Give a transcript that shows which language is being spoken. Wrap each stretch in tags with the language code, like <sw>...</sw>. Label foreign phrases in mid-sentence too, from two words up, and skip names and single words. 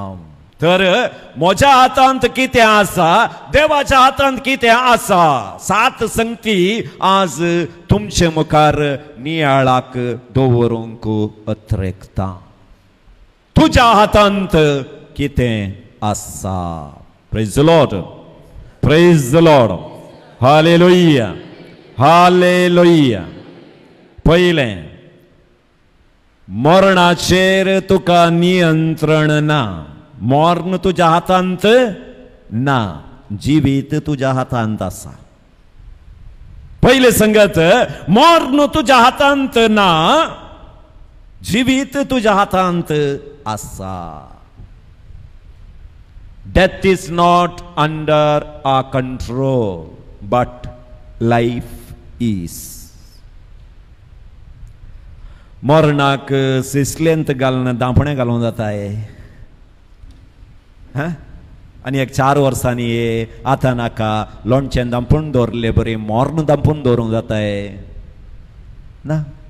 <kok>तर म्हज्या हातांत कितें आसा देवाच्या हातांत कितें आसा. 7 संगती आज तुमचे मुखार नियाळाक दवरूंक अत्रेकता. तुज्या हातांत कितें आसा.</kok> <en>Praise the Lord praise the Lord hallelujah hallelujah.</en> <kok>पयलें मरणाचेर तुका नियंत्रण ना. मरण तुज्या हातांत ना जिवीत तुज्या हातांत आसा. पयले संगत मरण तुज्या हातांत ना जिवीत तुज्या हातांत आसा.</kok> <en>Death is not under our control, but life is.</en> <kok>मरणाक सिसलेंत घालून दांपणे घालूं जाताय. हां आनी एक 4 वर्सांनी ये आतां नाका लोणचें दांपून दवरले बरें मरण दांपून दवरूंक जाताय ना.</kok>